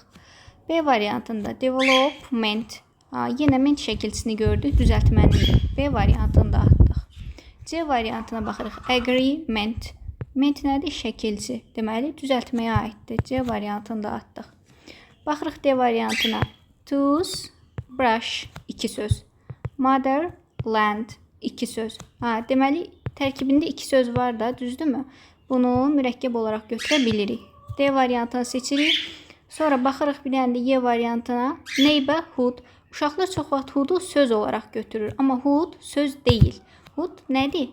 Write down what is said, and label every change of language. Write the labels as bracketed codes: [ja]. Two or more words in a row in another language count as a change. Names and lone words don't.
[az] B variantında development. Yenə ment şəkilçisini gördük, düzəltmənin B variantını da atdıq. C variantına baxırıq. Agreement. Ment nədir? Şəkilçi. Deməli, düzəltməyə aiddir. C variantını da atdıq. Baxırıq D variantına. [en] Tooth, brush, [az] 2 söz. [en] Mother, land, [az] 2 söz. Deməli, tərkibində 2 söz var da, düzdürmü? Bunu mürəkkəb olaraq götürə bilirik. D variantını seçirik. Sonra baxırıq bir dənə də Y variantına. Neighborhood. Uşaqlar çox vaxt hoodu söz olaraq götürür. Amma hood söz deyil. Hood nədir?